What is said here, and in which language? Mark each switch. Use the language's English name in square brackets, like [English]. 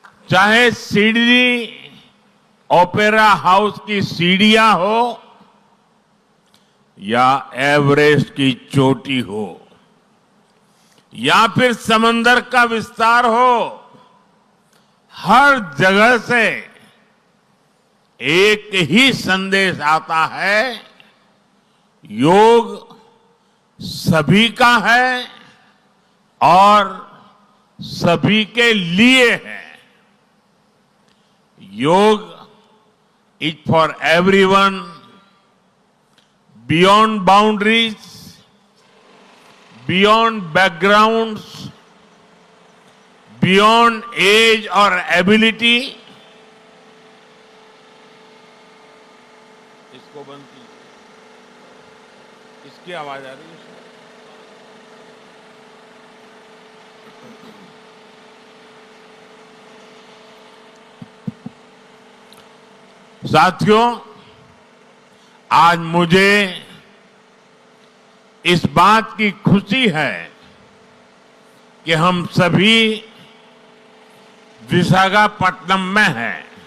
[Hindi] चाहे Sydney opera house की सीढ़ियां हो या एवरेस्ट की चोटी हो या फिर समंदर का विस्तार हो, हर जगह से एक ही संदेश आता है, योग सभी का है और सभी के लिए है। [English] Yoga is for everyone, beyond boundaries, beyond backgrounds, beyond age or ability. [Hindi] इसको बंद कीजिए, इसकी आवाज आ रही है। साथियों, आज मुझे इस बात की खुशी है कि हम सभी विशाखापट्टनम में हैं।